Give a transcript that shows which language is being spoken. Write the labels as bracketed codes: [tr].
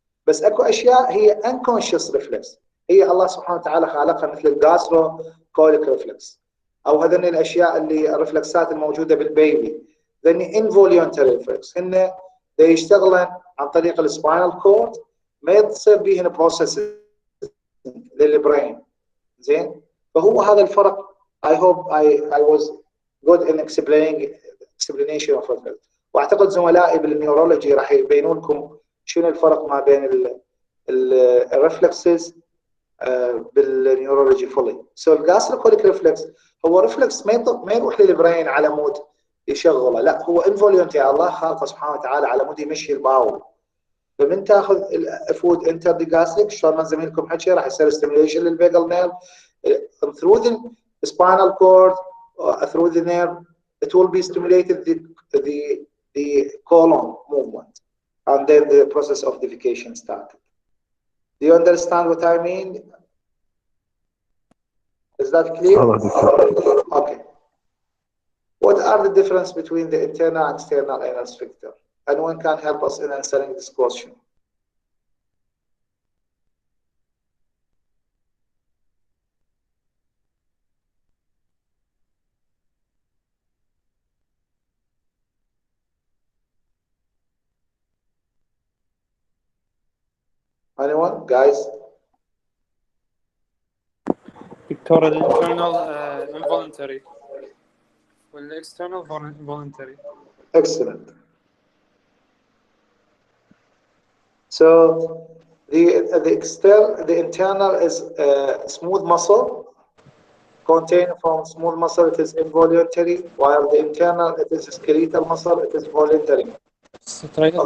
[ar] بس اكو اشياء هي انكونشس ريفلكس، هي الله سبحانه وتعالى خالقها مثل الجاسترو كوليك ريفلكس او هذين الاشياء اللي الريفلكسات الموجوده بالبيبي ذني انفوليونتري ريفلكس هن يشتغلن عن طريق السباينال كورد ما يصير بيهن بروسيس للبرين. زين فهو هذا الفرق. [en] I hope I was good in explanation of it. [ar] واعتقد زملائي بالنيورولوجي راح يبينون لكم شنو الفرق ما بين الريفلكسز بالنيورولوجي فولي. سو الجاستروكوليك ريفلكس هو ريفلكس ما يروح للبرين على مود يشغله، لا هو انفوليونتري الله خالقه سبحانه وتعالى على مود يمشي الباول. فمن تاخذ الفود انترديجاستريك شلون ما زميلكم حكي راح يصير ستيميوليشن للفيجل نيرف [en] through the spinal cord through the nerve. It will be stimulated the colon movement, and then the process of defecation started. Do you understand what I mean? Is that clear? Okay. What are the difference between the internal and external anal sphincter? Anyone can help us in answering this question? Anyone, guys? [ar] دكتور الانترنال involuntary والاكسترنال voluntary. [en] Excellent. So the internal is smooth muscle contained from smooth muscle. It is involuntary, while the internal it is skeletal muscle. It is voluntary. striatal